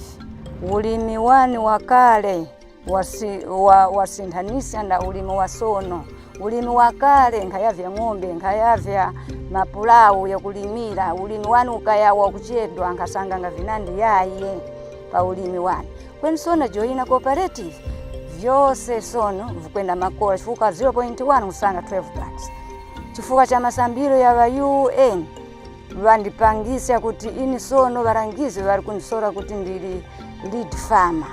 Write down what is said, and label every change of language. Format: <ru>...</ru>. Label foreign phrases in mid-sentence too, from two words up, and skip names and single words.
<tum>Ulimi wani wakale wasinthanisa na ulimi wasono. Ulimi wakale nkayavya ng'ombe, nkayavya mapulawu ya kulimira, ulimi wanu ukayawa kuchedwa nkasanga nga vinandi yaye pa ulimi wanu. Kweni sono joina cooperative vyose sono vukwenda makola chifuka 0.1 usanga 12 bucks. Chifuka cha masambiro ya wa UN vandipangisa kuti ini sono varangizi vari kunisora kuti ndiri</tum> <en>lead farmer.</en>